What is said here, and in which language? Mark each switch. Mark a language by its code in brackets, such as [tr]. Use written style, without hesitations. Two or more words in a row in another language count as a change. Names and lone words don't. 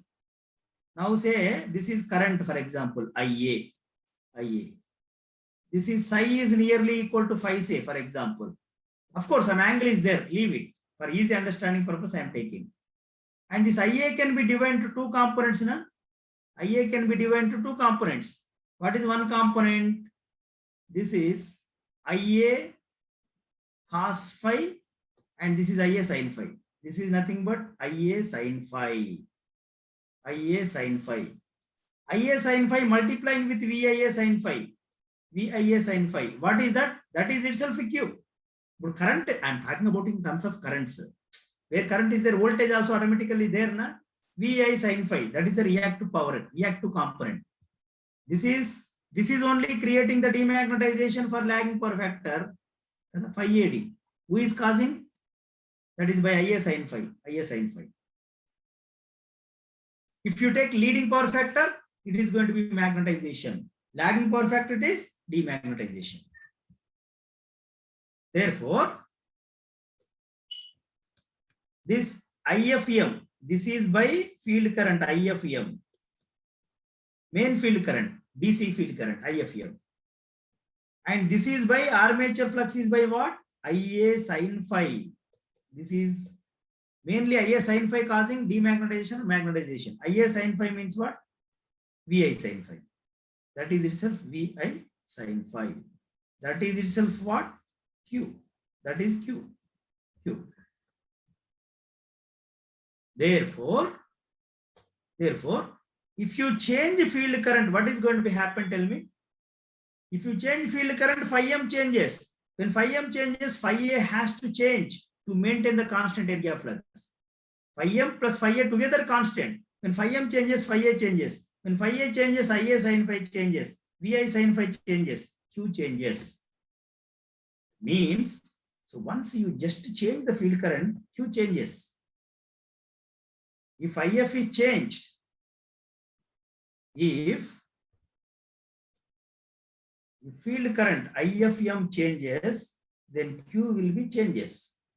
[en] Now say this is current, for example, IA. This is psi is nearly equal to phi, say, for example. Of course, some angle is there. Leave it. For easy understanding purpose, I am taking. And this IA can be divided into two components. Na? IA can be divided into two components. What is one component? This is IA cos phi and this is IA sin phi. This is nothing but IA sin phi. IA sin phi. IA sin phi multiplying with VIA sin phi. VIA sin phi. What is that? That is itself a Q. But current, I am talking about in terms of currents. Where current is there, voltage also automatically there. Na? VI sin phi. That is the reactive power, reactive component. This is only creating the demagnetization for lagging power factor. Phi AD. Who is causing? That is by IA sin phi. IA sin phi. If you take leading power factor, it is going to be magnetization. Lagging power factor, it is demagnetization. Therefore, this IFM, this is by field current IFM. Main field current, DC field current, IFM. And this is by armature flux is by what? IA sin phi. This is mainly IA sin phi causing demagnetization or magnetization. IA sin phi means what? VI sin phi. That is itself VI sin phi. That is itself what? Q. That is Q. Q. Therefore, if you change field current, what is going to be happen? Tell me. If you change field current, phi m changes. When phi m changes, phi a has to change to maintain the constant air gap flux. Phi m plus phi a together constant. When phi m changes, phi a changes. When phi a changes, IA sin phi changes. VI sin phi changes. Q changes. Means So once you just change the field current, Q changes. If IF is changed, if field current IFM changes, then Q will be changes.